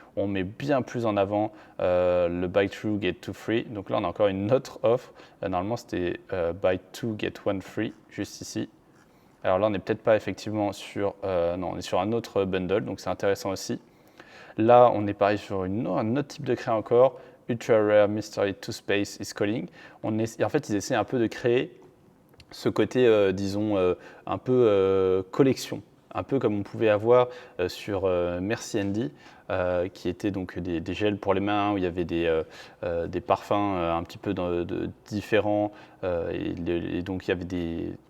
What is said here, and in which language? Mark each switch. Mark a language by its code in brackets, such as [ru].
[fr] On met bien plus en avant le [en] Buy Two, Get Two Free. [fr] Donc là, on a encore une autre offre. Normalement, c'était [en] Buy Two, Get One Free, [fr] juste ici. Alors là, on n'est peut-être pas effectivement sur... non, on est sur un autre bundle, donc c'est intéressant aussi. Là, on est pareil sur un autre type de créa encore. [en] Ultra Rare Mystery Toothpaste is Calling. [fr] En fait, ils essaient un peu de créer ce côté, disons, un peu collection, un peu comme on pouvait avoir sur Merci Andy, qui étaient donc des gels pour les mains, où il y avait des parfums un petit peu différents, et donc il y avait